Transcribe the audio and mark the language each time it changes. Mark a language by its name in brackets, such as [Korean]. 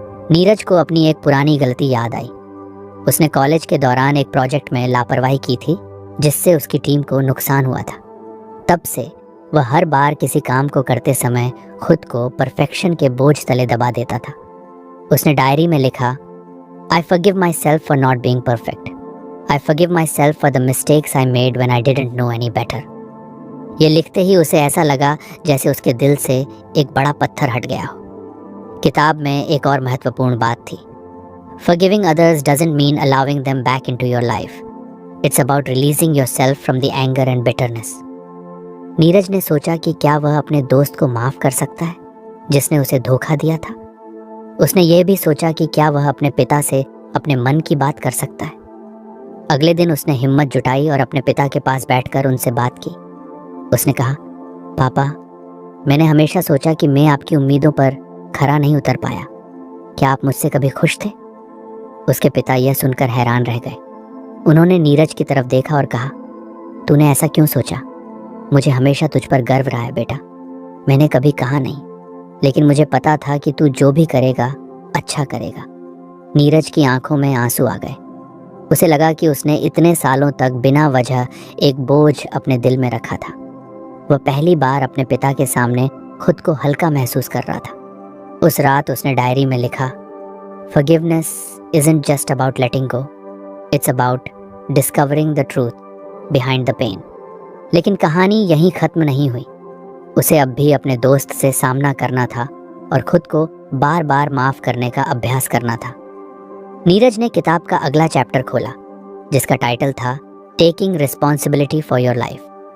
[Hindi] नीरज को अपनी एक पुरानी गलती याद आई। उसने कॉलेज के दौरान एक प्रोजेक्ट में लापरवाही की थी जिससे उसकी टीम को नुकसान हुआ था। तब से वह हर बार किसी काम को करते समय खुद को परफेक्शन के बोझ तले दबा देता था। उसने डायरी में लिखा, [English] I forgive myself for not being perfect. I forgive myself for the mistakes I made when I didn't know any better. [Hindi] ये लिखते ही उसे ऐसा लगा जैसे उसके दिल से एक बड़ा पत्थर हट गया हो। किताब में एक और महत्वपूर्ण बात थी, [English] Forgiving others doesn't mean allowing them back into your life. It's about releasing yourself from the anger and bitterness. [Hindi] Neeraj ने सोचा कि क्या वह अपने दोस्त को माफ़ कर सकता है जिसने उसे धोखा दिया था। उसने ये भी सोचा कि क्या वह अपने पिता से अपने मन की बात कर सकता है। अगले दिन उसने हिम्मत जुटाई और अपने पिता के पास बैठकर उनसे बात की। उसने कहा, पापा, मैंने हमेशा सोचा कि मैं आपकी उम्मीदों पर खरा नहीं उतर पाया। क्या आप मुझसे कभी खुश थे? उसके पिता यह सुनकर हैरान रह गए। उन्होंने नीरज की तरफ देखा और कहा, तूने ऐसा क्यों सोचा? मुझे हमेशा तुझ पर गर्व रहा है बेटा। मैंने कभी कहा नहीं, लेकिन मुझे पता था कि तू जो भी करेगा अच्छा करेगा। नीरज की आंखों में आंसू आ गए। उसे लगा कि उसने इतने सालों तक बिना वजह एक बोझ अपने दिल में रखा था। वह पहली बार अपने पिता के सामने खुद को हल्का महसूस कर रहा था। उस रात उसने डायरी में लिखा, [English] Forgiveness isn't just about letting go. It's about discovering the truth behind the pain. [Hindi] लेकिन कहानी यहीं ख़त्म नहीं हुई। उसे अब भी अपने दोस्त से सामना करना था और खुद को बार बार माफ़ करने का अभ्यास करना था। नीरज ने किताब का अगला चैप्टर खोला जिसका टाइटल था taking responsibility for your life.